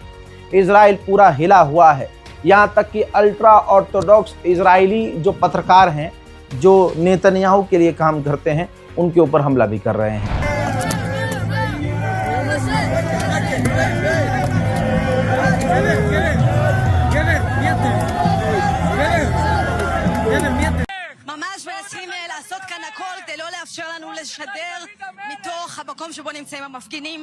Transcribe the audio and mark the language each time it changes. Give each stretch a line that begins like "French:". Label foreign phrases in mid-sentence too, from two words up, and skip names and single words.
Hindi: इजराइल पूरा हिला हुआ है, यहाँ तक कि
English: ultra orthodox
Hindi: इजरायली जो पत्रकार हैं जो नेतन्याहू के लिए काम करते हैं उनके ऊपर हमला भी कर रहे हैं।
Hebrew: לעשות כאן הכל כדי לא לאפשר לנו לשדר מתוך המקום שבו נמצאים המפגינים.